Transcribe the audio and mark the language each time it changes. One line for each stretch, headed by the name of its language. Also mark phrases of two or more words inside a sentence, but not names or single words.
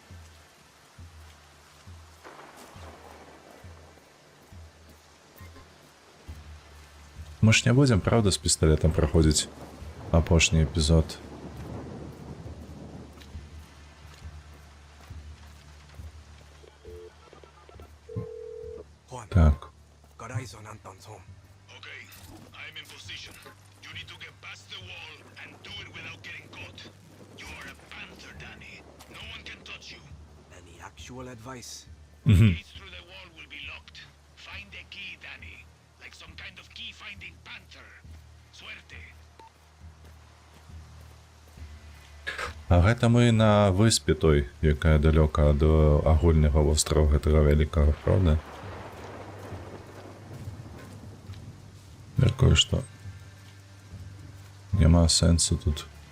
Belarusian: Мы ж не будзем, правда, з пісталетам праходзіць апошні эпізод. Так.
English: Actual advice. Gates through the wall will be locked. Find a key, Danny. Like some kind of key-finding panther. Suerte.
Belarusian: А гэта мы на выспе той, якая далёка ад агульнага вострава гэтага вялікага, правда? Мяркую, што няма сэнсу тут.